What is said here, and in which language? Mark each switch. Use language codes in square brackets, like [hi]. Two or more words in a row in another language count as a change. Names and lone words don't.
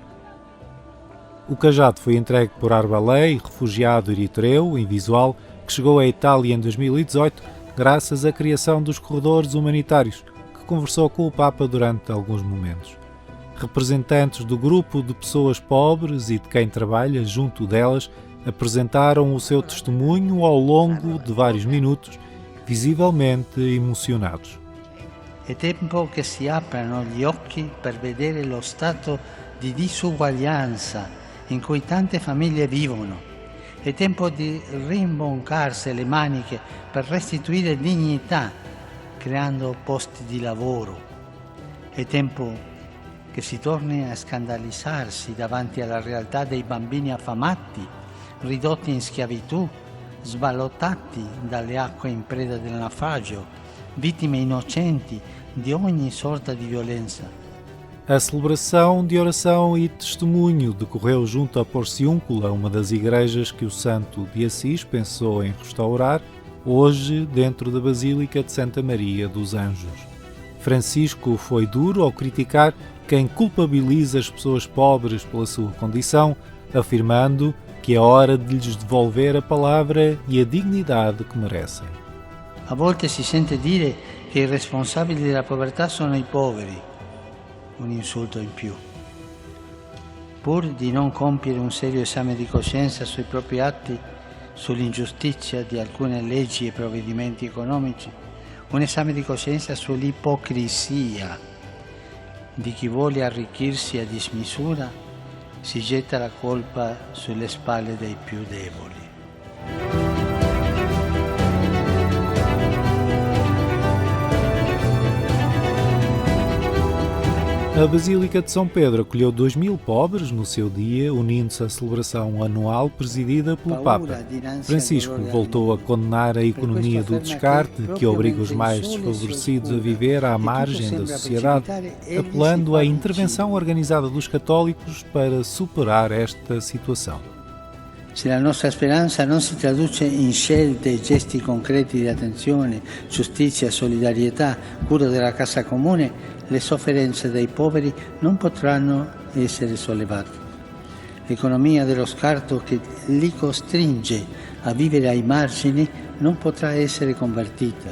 [pt] O cajado foi entregue por Arbalei, refugiado eritreu, invisual, que chegou à Itália em 2018 graças à criação dos corredores humanitários, que conversou com o Papa durante alguns momentos. Representantes do grupo de pessoas pobres e de quem trabalha junto delas apresentaram o seu testemunho ao longo de vários minutos, visivelmente emocionados. [it] È tempo che si aprano gli occhi per vedere lo stato di disuguaglianza in cui tante famiglie vivono. È tempo di rimboccarsi le maniche per restituire dignità, creando posti di lavoro. È tempo che si torni a scandalizzarsi davanti alla realtà dei bambini affamati, ridotti in schiavitù, sballottati dalle acque in preda del naufragio, vittime innocenti di ogni sorta di violenza. [pt] A celebração de oração e testemunho decorreu junto a Porciúncula, uma das igrejas que o Santo de Assis pensou em restaurar, hoje dentro da Basílica de Santa Maria dos Anjos. Francisco foi duro ao criticar quem culpabiliza as pessoas pobres pela sua condição, afirmando que é hora de lhes devolver a palavra e a dignidade que merecem. [it] A volte si sente dire che i responsabili della povertà sono i poveri. Un insulto in più. Pur di non compiere un serio esame di coscienza sui propri atti, sull'ingiustizia di alcune leggi e provvedimenti economici, un esame di coscienza sull'ipocrisia di chi vuole arricchirsi a dismisura, si getta la colpa sulle spalle dei più deboli. [pt] A Basílica de São Pedro acolheu 2.000 pobres no seu dia, unindo-se à celebração anual presidida pelo Papa. Francisco voltou a condenar a economia do descarte, que obriga os mais desfavorecidos a viver à margem da sociedade, apelando à intervenção organizada dos católicos para superar esta situação. [it] Se la nostra speranza non si traduce in scelte e gesti concreti di attenzione, giustizia, solidarietà, cura della casa comune, le sofferenze dei poveri non potranno essere sollevate. L'economia dello scarto che li costringe a vivere ai margini non potrà essere convertita.